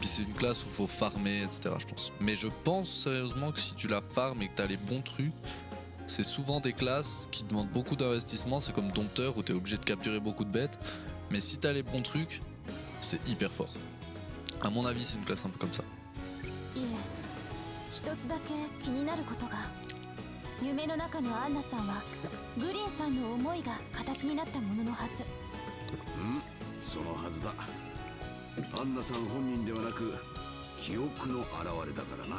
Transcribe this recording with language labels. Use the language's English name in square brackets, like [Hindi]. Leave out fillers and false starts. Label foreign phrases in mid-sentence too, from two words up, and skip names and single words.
[French] Puis c'est une classe où il faut farmer, etc. je pense. Mais je pense sérieusement que si tu la farmes et que tu as les bons trucs, c'est souvent des classes qui demandent beaucoup d'investissement. C'est comme Dompteur où tu es obligé de capturer beaucoup de bêtes. Mais si tu as les bons trucs, c'est hyper fort. À mon avis, c'est une classe un peu comme ça. [Japanese] いえ、一つだけ気になることが。夢の中のアンナさんはグリーンさんの思いが形になったもののはず。そのはずだ。アンナさん本人ではなく記憶の表れだからな。